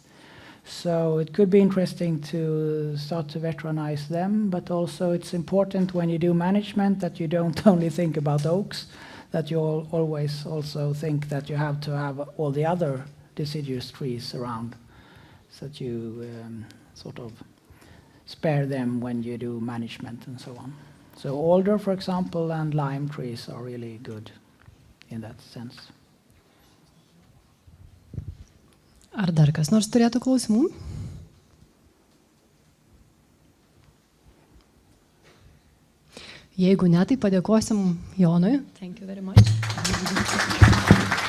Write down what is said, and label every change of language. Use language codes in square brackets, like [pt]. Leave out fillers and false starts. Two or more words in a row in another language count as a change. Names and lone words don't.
[en] So it could be interesting to start to veteranize them, but also it's important when you do management that you don't only think about oaks, that you always also think that you have to have all the other deciduous trees around, so that you sort of spare them when you do management and so on. So alder, for example, and lime trees are really good in that sense. [lt] Ar dar kas nors turėtų klausimų? Jeigu ne, tai padėkosim Jonui. [en] Thank you very much.